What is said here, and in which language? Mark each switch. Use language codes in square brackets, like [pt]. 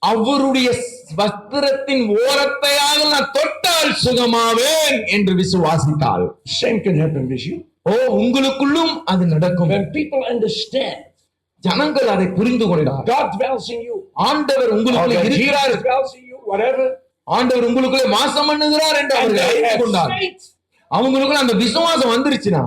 [ta] அவருடைய வஸ்திரத்தின் ஓரத்தையாக நான் தொட்டால் சுகமாவேன் என்று விசுவாசித்தாள். [en] Same can happen with you. [ta] உங்களுக்குள்ளும் அது நடக்கும். [en] When people understand, [ta] ஜனங்கள் அதை புரிந்து கொண்டார். [en] God dwells in you. [ta] ஆண்டவர் உங்களுக்குள்ளே இருக்கிறார். [en] Jesus dwells in you, whatever. [ta] ஆண்டவர் உங்களுக்குள்ளே வாசம் பண்ணுகிறார் என்று அவர்கள் அறிந்து கொண்டார். அவங்களுக்குள்ள அந்த விசுவாசம் வந்துருச்சுனா